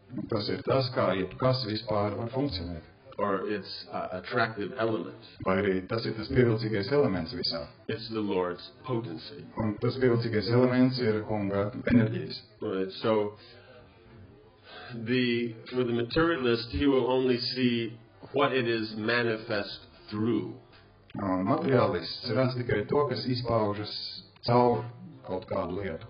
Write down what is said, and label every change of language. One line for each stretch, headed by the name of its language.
Latvian: Tas ir tas, kā jebkas vispār var funkcionēt.
English: Or its attractive element.
Latvian: Vai arī tas ir tas pievilcīgais elements visā.
English: It's the Lord's potency.
Latvian: Un tas pievilcīgais elements ir kunga enerģijas.
English: Right. So, for the materialist, he will only see what it is manifest through.
Latvian: Materiālists redz tikai to, kas izpaužas caur kaut kādu lietu.